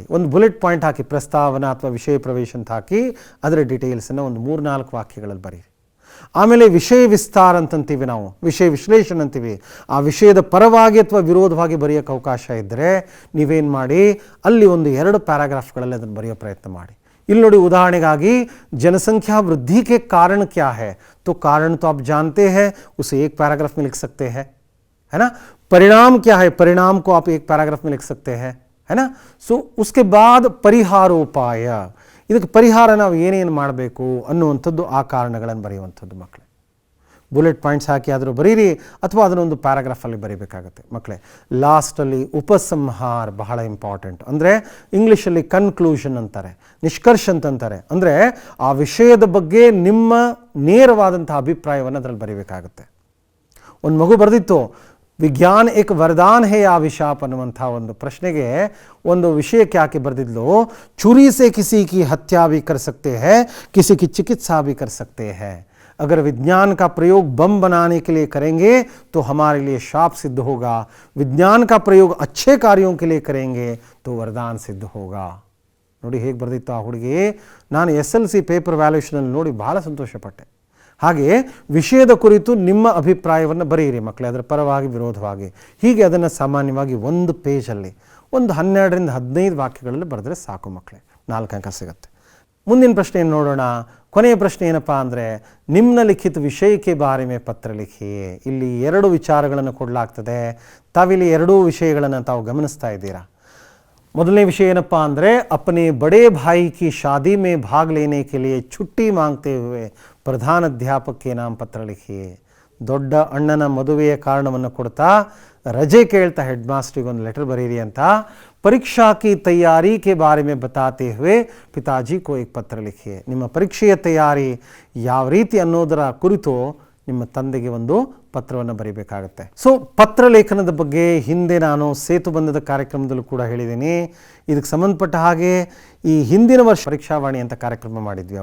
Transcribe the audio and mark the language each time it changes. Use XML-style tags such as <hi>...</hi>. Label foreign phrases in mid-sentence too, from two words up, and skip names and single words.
<kn>ಒಂದು ಬುಲೆಟ್ ಪಾಯಿಂಟ್ ಹಾಕಿ, ಪ್ರಸ್ತಾವನಾ ಅಥವಾ ವಿಷಯ ಪ್ರವೇಶ ಅಂತ ಹಾಕಿ ಅದರ ಡೀಟೇಲ್ಸನ್ನು ಒಂದು 3-4 ವಾಕ್ಯಗಳಲ್ಲಿ ಬರೀರಿ. ಆಮೇಲೆ ವಿಷಯ ವಿಸ್ತಾರ ಅಂತಂತೀವಿ ನಾವು, ವಿಷಯ ವಿಶ್ಲೇಷಣೆ ಅಂತೀವಿ. ಆ ವಿಷಯದ ಪರವಾಗಿ ಅಥವಾ ವಿರೋಧವಾಗಿ ಬರೆಯೋಕ್ಕೆ ಅವಕಾಶ ಇದ್ದರೆ ನೀವೇನು ಮಾಡಿ, ಅಲ್ಲಿ ಒಂದು 2 ಪ್ಯಾರಾಗ್ರಾಫ್ಗಳಲ್ಲಿ ಅದನ್ನು ಬರೆಯೋ ಪ್ರಯತ್ನ ಮಾಡಿ. ಇಲ್ಲಿ ನೋಡಿ, ಉದಾಹರಣೆಗಾಗಿ</kn> <hi>जनसंख्या वृद्धि के कारण क्या है, तो कारण तो आप जानते हैं, उसे 1 पैराग्राफ में लिख सकते हैं, है ना. परिणाम क्या है, परिणाम को आप 1 पैराग्राफ में लिख सकते हैं, है ना. सो उसके बाद</hi> <kn>ಪರಿಹಾರೋಪಾಯ, ಇದಕ್ಕೆ ಪರಿಹಾರ ನಾವು ಏನೇನು ಮಾಡಬೇಕು ಅನ್ನುವಂಥದ್ದು, ಆ ಕಾರಣಗಳನ್ನು ಬರೆಯುವಂಥದ್ದು ಮಕ್ಕಳೇ. ಬುಲೆಟ್ ಪಾಯಿಂಟ್ಸ್ ಹಾಕಿ ಆದರೂ ಬರೀರಿ ಅಥವಾ ಅದನ್ನೊಂದು ಪ್ಯಾರಾಗ್ರಾಫಲ್ಲಿ ಬರೀಬೇಕಾಗತ್ತೆ ಮಕ್ಕಳೇ. ಲಾಸ್ಟಲ್ಲಿ ಉಪಸಂಹಾರ ಬಹಳ ಇಂಪಾರ್ಟೆಂಟ್. ಅಂದರೆ ಇಂಗ್ಲೀಷಲ್ಲಿ ಕನ್ಕ್ಲೂಷನ್ ಅಂತಾರೆ, ನಿಷ್ಕರ್ಷ ಅಂತಂತಾರೆ. ಅಂದರೆ ಆ ವಿಷಯದ ಬಗ್ಗೆ ನಿಮ್ಮ ನೇರವಾದಂಥ ಅಭಿಪ್ರಾಯವನ್ನು ಅದರಲ್ಲಿ ಬರೀಬೇಕಾಗತ್ತೆ. ಒಂದು ಮಗು ಬರೆದಿತ್ತು,</kn> <hi>विज्ञान एक वरदान है अभिशाप</hi> <kn>ಅನ್ನುವಂಥ ಒಂದು ಪ್ರಶ್ನೆಗೆ ಒಂದು ವಿಷಯಕ್ಕೆ ಆಕೆ ಬರೆದಿದ್ಲು,</kn> <hi>छुरी से किसी की हत्या भी कर सकते हैं, किसी की चिकित्सा भी कर सकते हैं. अगर विज्ञान का प्रयोग बम बनाने के लिए करेंगे तो हमारे लिए शाप सिद्ध होगा, विज्ञान का प्रयोग अच्छे कार्यों के लिए करेंगे तो वरदान सिद्ध होगा.</hi> <kn>ನೋಡಿ ಹೇಗೆ ಬರೆದಿತ್ತು ಆ ಹುಡುಗಿ. ನಾನು SLC ಪೇಪರ್ ವ್ಯಾಲ್ಯೂಷನಲ್ಲಿ ನೋಡಿ ಬಹಳ ಸಂತೋಷಪಟ್ಟೆ. ಹಾಗೆ ವಿಷಯದ ಕುರಿತು ನಿಮ್ಮ ಅಭಿಪ್ರಾಯವನ್ನು ಬರೆಯಿರಿ ಮಕ್ಕಳೇ, ಅದರ ಪರವಾಗಿ ವಿರೋಧವಾಗಿ. ಹೀಗೆ ಅದನ್ನು ಸಾಮಾನ್ಯವಾಗಿ 1 ಪೇಜಲ್ಲಿ ಒಂದು 12 ರಿಂದ 15 ವಾಕ್ಯಗಳಲ್ಲಿ ಬರೆದ್ರೆ ಸಾಕು ಮಕ್ಕಳೇ, 4 ಅಂಕ ಸಿಗುತ್ತೆ. ಮುಂದಿನ ಪ್ರಶ್ನೆಯನ್ನು ನೋಡೋಣ. ಕೊನೆಯ ಪ್ರಶ್ನೆ ಏನಪ್ಪ ಅಂದರೆ, ನಿಮ್ನಲಿಖಿತ ವಿಷಯಕ್ಕೆ</kn> <hi>बारे में पत्र लिखी.</hi> <kn>ಇಲ್ಲಿ 2 ವಿಚಾರಗಳನ್ನು ಕೊಡಲಾಗ್ತದೆ. ತಾವಿಲ್ಲಿ 2 ವಿಷಯಗಳನ್ನು ತಾವು ಗಮನಿಸ್ತಾ ಇದ್ದೀರಾ. ಮೊದಲನೇ ವಿಷಯ ಏನಪ್ಪ ಅಂದರೆ,</kn> <hi>अपने बड़े भाई की शादी में भाग लेने के लिए छुट्टी मांगते हुए</hi> <kn>ಪ್ರಧಾನ ಅಧ್ಯಾಪಕಕ್ಕೆ</kn> <hi>नाम पत्र लिखी.</hi> <kn>ದೊಡ್ಡ ಅಣ್ಣನ ಮದುವೆಯ ಕಾರಣವನ್ನು ಕೊಡ್ತಾ ರಜೆ ಕೇಳ್ತಾ ಹೆಡ್ ಮಾಸ್ಟ್ರಿಗೆ ಒಂದು ಲೆಟರ್ ಬರೀರಿ ಅಂತ</kn> <hi>परीक्षा की तैयारी के बारे में बताते हुए पिताजी को एक पत्र लिखिए.</hi> <kn>ನಿಮ್ಮ ಪರೀಕ್ಷೆಯ ತಯಾರಿ ಯಾವ ರೀತಿ ಅನ್ನೋದರ ಕುರಿತು ನಿಮ್ಮ ತಂದೆಗೆ ಒಂದು ಪತ್ರವನ್ನು ಬರೀಬೇಕಾಗುತ್ತೆ. ಸೊ ಪತ್ರ ಲೇಖನದ ಬಗ್ಗೆ ಹಿಂದೆ ನಾನು ಸೇತುಬಂಧದ ಕಾರ್ಯಕ್ರಮದಲ್ಲೂ ಕೂಡ ಹೇಳಿದ್ದೀನಿ. ಇದಕ್ಕೆ ಸಂಬಂಧಪಟ್ಟ ಹಾಗೆ ಈ ಹಿಂದಿನ ವರ್ಷ ಪರೀಕ್ಷಾವಾಣಿ ಅಂತ ಕಾರ್ಯಕ್ರಮ ಮಾಡಿದ್ವಿ.</kn>